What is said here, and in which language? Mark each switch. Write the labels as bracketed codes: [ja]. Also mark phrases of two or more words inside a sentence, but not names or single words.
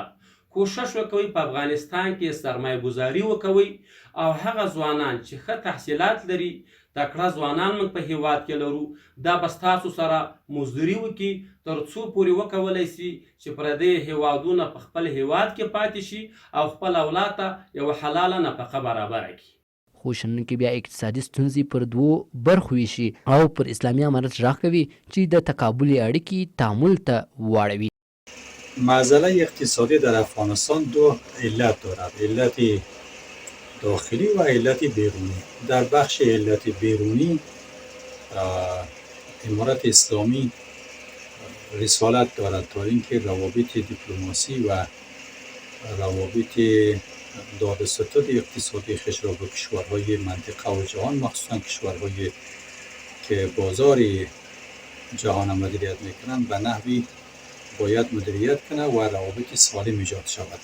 [ps] کوشش وکوي په افغانستان کې سرمایه ګزاري وکوي او هغه ځوانان چې ښه تحصیلات لري تکړه ځوانان موږ په هیواد کې لرو دا به ستاسو سره مزدوري وکړي تر څو پورې وکولی سي چې پردي هیوادونه په خپل هیواد کې پاتې شي او خپل اولاد ته یوه حلاله نفقه برابره کړي. خو شنن کې بیا اقتصادي ستونزې پر دوو برخو ویشي او پر اسلامي امارت غږ کوي چې د تقابلي اړیکې تعامل ته واړوي. [fa] معضله اقتصادی در افغانستان دو علت دارد، علت داخلی و علت بیرونی. در بخش علت بیرونی امارت اسلامی رسالت دارد تا اینکه روابط دیپلماسی و روابط دادستد اقتصادی خیش را به کشورهای منطقه و جهان مخصوصا کشورهایی که بازار جهان مدیریت میکنند به نحوی باید مدیریت کنه و روابط سالم ایجاد شود.